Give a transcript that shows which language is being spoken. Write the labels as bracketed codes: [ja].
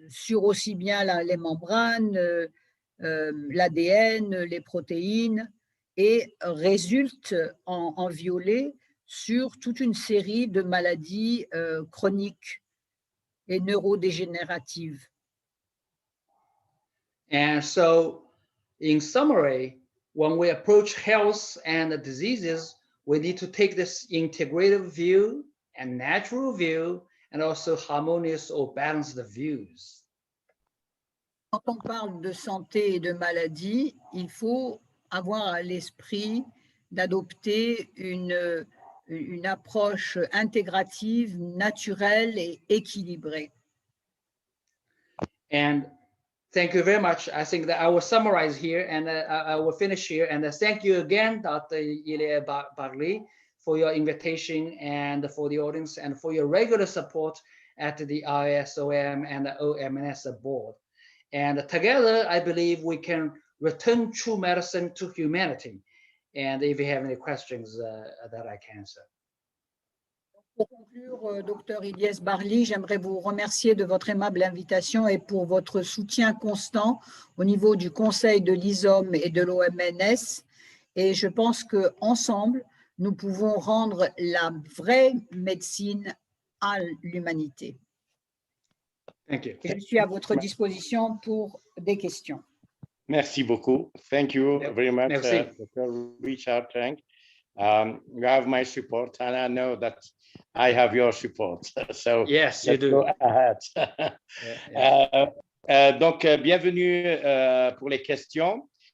[fr] aussi bien les membranes, l'ADN, les protéines, et résulte en violet sur toute une série de maladies chroniques et neurodégénératives. [en] And so, in summary, when we approach health and diseases, we need to take this integrative view and natural view, and also harmonious or balanced views. [fr] Quand on parle de santé et de maladie, il faut avoir à l'esprit d'adopter une approche intégrative, naturelle et équilibrée. [en] And thank you very much. I think that I will summarize here, and I will finish here. And thank you again, Dr. Ilya Barli, for your invitation and for the audience and for your regular support at the ISOM and the OMS board. And together, I believe we can return true medicine to humanity. And if you have any questions that I can answer. [fr] Pour conclure, Dr. Ilyes Barli, j'aimerais vous remercier de votre aimable invitation et pour votre soutien constant au niveau du Conseil de l'ISOM et de l'OMS. Et je pense qu'ensemble, nous pouvons rendre la vraie médecine à l'humanité. Je suis à votre disposition pour des questions. Merci beaucoup. [en] Thank you very much, Dr. Richard Cheng. You have my support, and I know that I have your support. So yes, you do. Go ahead. [fr] Donc, bienvenue pour les questions.